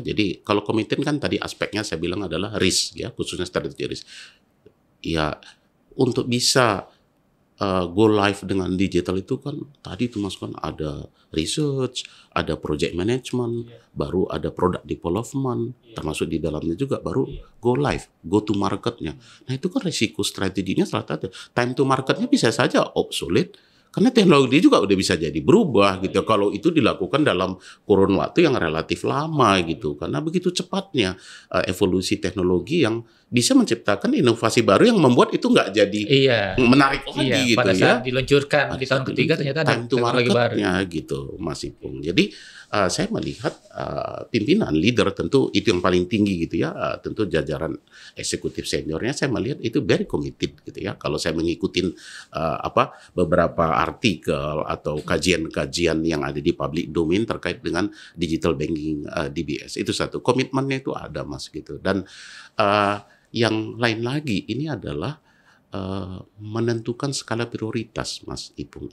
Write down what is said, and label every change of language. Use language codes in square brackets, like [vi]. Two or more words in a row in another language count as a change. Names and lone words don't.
[id] Jadi kalau committed kan tadi aspeknya saya bilang adalah risk ya, khususnya strategi risk. Ya untuk bisa [en] go live [id] dengan digital itu kan tadi itu Mas kan ada research, ada project management, baru ada product development, termasuk di dalamnya juga baru [en] go live, go to marketnya. [id] Nah itu kan risiko strateginya salah satu. [en] Time to marketnya [id] bisa saja obsolete. Karena teknologi juga udah bisa jadi berubah gitu. Kalau itu dilakukan dalam kurun waktu yang relatif lama gitu. Karena begitu cepatnya evolusi teknologi yang bisa menciptakan inovasi baru yang membuat itu nggak jadi menarik lagi gitu pada ya. saat diluncurkan di tahun ketiga ternyata ada teknologi baru gitu Mas Ipung. Jadi saya melihat pimpinan leader tentu itu yang paling tinggi gitu ya. Tentu jajaran eksekutif seniornya saya melihat itu [en] very committed [id] gitu ya. Kalau saya mengikuti beberapa artikel atau kajian-kajian yang ada di [en] public domain [id] terkait dengan [en] digital banking [id] DBS itu satu komitmennya itu ada Mas gitu. Dan yang lain lagi ini adalah menentukan skala prioritas Mas Ipung.